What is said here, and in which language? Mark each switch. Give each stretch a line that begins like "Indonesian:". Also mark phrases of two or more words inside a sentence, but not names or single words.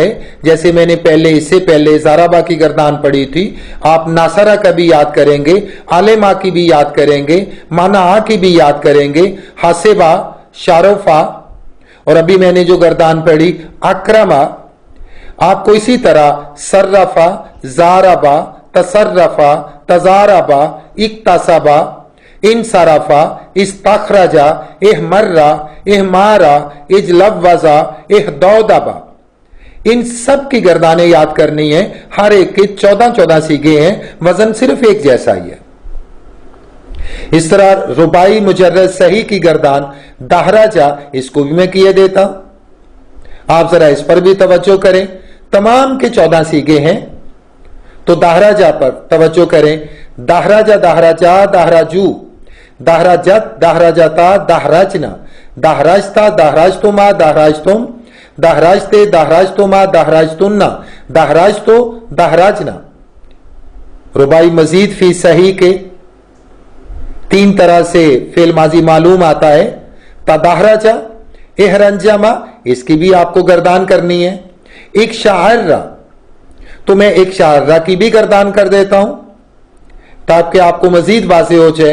Urdu: جیسے میں نے اس سے پہلے ضربہ کی گردان پڑھی تھی، آپ ناصرہ کا بھی یاد کریں گے، عالمہ کی بھی یاد کریں گے، منع کی بھی یاد کریں گے، حاسبہ، شارفہ، اور ابھی میں نے جو گردان پڑھی اکرمہ. آپ کو اسی طرح
Arabic: صرفہ، زاربہ، تصرفہ، تزاربہ، اکتسبہ، انصرفہ، استخرجہ، احمرہ، احمارہ، اجلوزہ، احدودبہ.
Urdu: ان سب کی گردانیں یاد کرنی ہیں. ہر ایک کے 14 صیغے ہیں، وزن صرف ایک جیسا ہی ہے. اس طرح رباعی مجرد صحیح کی گردان دہراجہ، اس کو بھی میں کیے دیتا ہوں. آپ ذرا اس پر بھی توجہ کریں. تمام کے 14 صیغے ہیں تو دہراجہ پر توجہ کریں.
Arabic: دہراجہ دہراجہ دہراجو، دہراجت دہراجتا دہراجنا، دہراجتا دہراجتما دہراجتم، دہراجتے دہراجتما دہراجتن، دہراجتو دہراجنا.
Urdu: رباعی مزید فی صحیح کے 3 طرح سے فعل ماضی معلوم آتا ہے.
Arabic: تدہرجہ، احرنجمہ،
Urdu: اس کی بھی آپ کو گردان کرنی ہے. ایک شاعرہ، تو میں ایک شاعرہ کی بھی گردان کر دیتا ہوں تاکہ آپ کو مزید واضح ہو جائے.